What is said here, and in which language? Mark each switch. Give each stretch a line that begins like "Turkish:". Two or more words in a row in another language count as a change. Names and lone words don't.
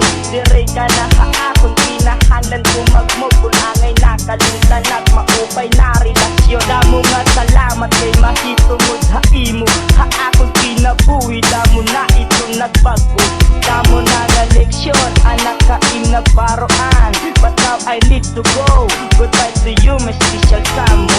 Waray: Diri ka na haakon pinahanan ko magmugol. Angay nakalintan at maupay na relasyon. Damo nga salamat kay mahitungod haimo. Haakon pinabuhi damo na ito nagbago. Damo na nga leksyon anak ka inagbaroan.
English: But now I need to go. Goodbye to you my special son.